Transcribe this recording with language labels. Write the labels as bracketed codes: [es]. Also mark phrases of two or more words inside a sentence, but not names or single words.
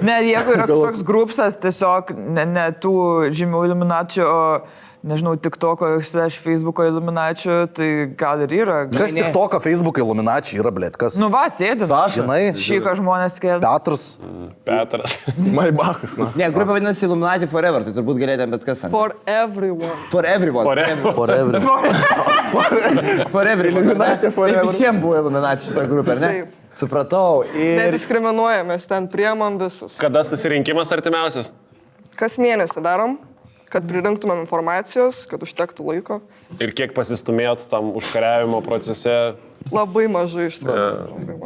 [lt] Ne, jeigu yra toks grupsas, tiesiog ne tų žymių Illuminačių, o nežinau, TikTok'o, Facebook'o Illuminačių, tai gal ir yra. Kas TikTok'o, Facebook'o Illuminačiai yra, blet, kas? Nu va, sėdi. Žinai, Šyka žmonės kėlė. Petras. Maibachas, na. Ne, grupė vadinasi Illuminati Forever, tai turbūt galėtum bet kas. [en] For everyone. For everyone. Forever. For everyone. Illuminati forever. [lt] Tai visiems buvo Illuminati šitą grupę, ar ne? Taip. Supratau. Ir Nediskriminuojam, mes ten priemam visus. Kada susirinkimas artimiausias? Kas mėnesį darom, kad pririnktumėm informacijos, kad užtektų laiko. Ir kiek pasistumėt tam užkariavimo procese? Labai mažai iš tikrųjų.